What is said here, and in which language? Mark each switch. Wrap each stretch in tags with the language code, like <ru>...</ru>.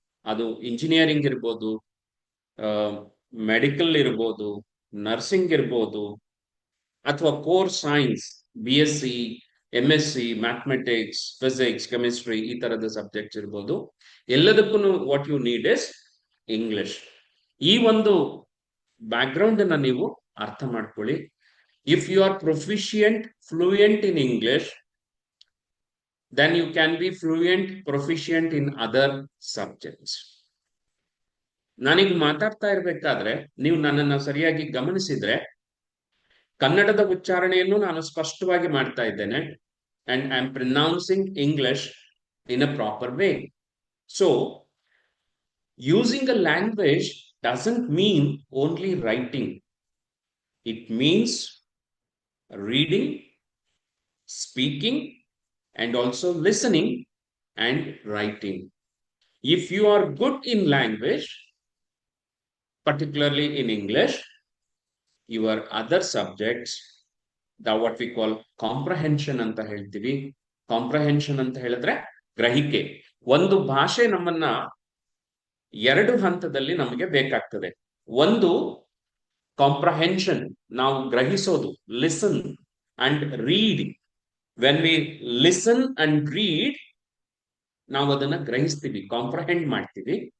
<kn>ಅದು ಇಂಜಿನಿಯರಿಂಗ್ ಇರ್ಬೋದು, ಮೆಡಿಕಲ್ ಇರ್ಬೋದು, ನರ್ಸಿಂಗ್ ಇರ್ಬೋದು, ಅಥವಾ core science, BSc, MSc, mathematics, physics, chemistry, ಈ ತರದ ಸಬ್ಜೆಕ್ಟ್ಸ್ ಇರ್ಬೋದು. ಎಲ್ಲದಕ್ಕೂ</kn> <en>What you need is English.</en> <kn>ಈ ಒಂದು ಬ್ಯಾಕ್ ಗ್ರೌಂಡ್ ಅನ್ನ ನೀವು ಅರ್ಥ ಮಾಡ್ಕೊಳ್ಳಿ.</kn> <en>If you are proficient, fluent in English, then you can be fluent, proficient in other subjects.</en> <kn>ನಾನೀಗ ಮಾತಾಡ್ತಾ ಇರ್ಬೇಕಾದ್ರೆ ನೀವು ನನ್ನನ್ನು ಸರಿಯಾಗಿ ಗಮನಿಸಿದ್ರೆ ಕನ್ನಡದ ಉಚ್ಚಾರಣೆಯನ್ನು ನಾನು ಸ್ಪಷ್ಟವಾಗಿ ಮಾಡ್ತಾ ಇದ್ದೇನೆ.</kn> <en>and I am pronouncing English in a proper way. So using a language doesn't mean only writing. It means reading, speaking, and also listening and writing. If you are good in language, particularly in English, your other subjects, the what we call comprehension</en> <kn>ಅಂತ ಹೇಳ್ತೀವಿ. Comprehension ಅಂತ ಹೇಳಿದ್ರೆ ಗ್ರಹಿಕೆ. ಒಂದು ಭಾಷೆ ನಮ್ಮನ್ನ ಎರಡು ಹಂತದಲ್ಲಿ ನಮಗೆ ಬೇಕಾಗ್ತದೆ. ಒಂದು ಕಾಂಪ್ರಹೆನ್ಷನ್, ನಾವು ಗ್ರಹಿಸೋದು,</kn> <en>Listen and read. When we listen and read,</en> <kn>ನಾವು ಅದನ್ನ ಗ್ರಹಿಸ್ತೀವಿ, ಕಾಂಪ್ರಹೆಂಡ್ ಮಾಡ್ತೀವಿ.</kn>